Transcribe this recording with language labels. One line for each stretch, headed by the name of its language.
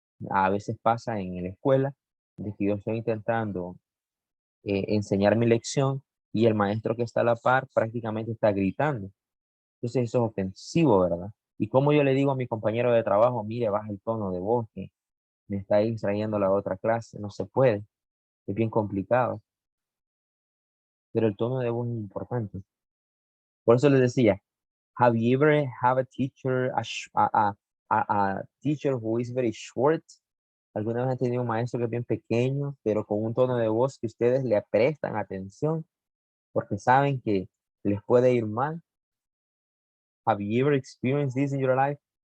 Spanish: A veces pasa en la escuela de que yo estoy intentando enseñar mi lección y el maestro que está a la par prácticamente está gritando. Entonces eso es ofensivo, ¿verdad? Y como yo le digo a mi compañero de trabajo, mire, baja el tono de voz, que me está distrayendo la otra clase, no se puede, es bien complicado, pero el tono de voz es importante. Por eso les decía,
English: have you ever have a teacher, a teacher who is very short?
Spanish: ¿Alguna vez han tenido un maestro que es bien pequeño, pero con un tono de voz que ustedes le prestan atención porque saben que les puede ir mal?
English: Have you ever experienced this in your life?